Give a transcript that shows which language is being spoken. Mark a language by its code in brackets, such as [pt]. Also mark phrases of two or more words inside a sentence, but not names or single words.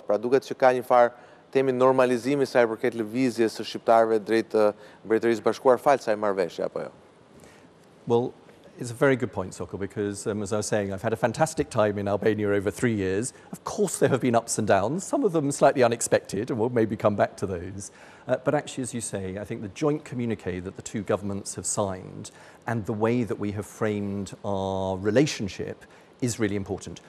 [sq] Pra duket që ka një farë temi normalizimi sa I përket lëvizjes së shqiptarëve drejt Mbretërisë Bashkuar falë kësaj marrëveshje apo jo? [en] Well, it's a very good point, Sokol, because as I was saying, I've had a fantastic time in Albania over 3 years. Of course, there have been ups and downs, some of them slightly unexpected, and we'll maybe come back to those. But actually, as you say, I think the joint communique that the two governments have signed and the way that we have framed our relationship is really important.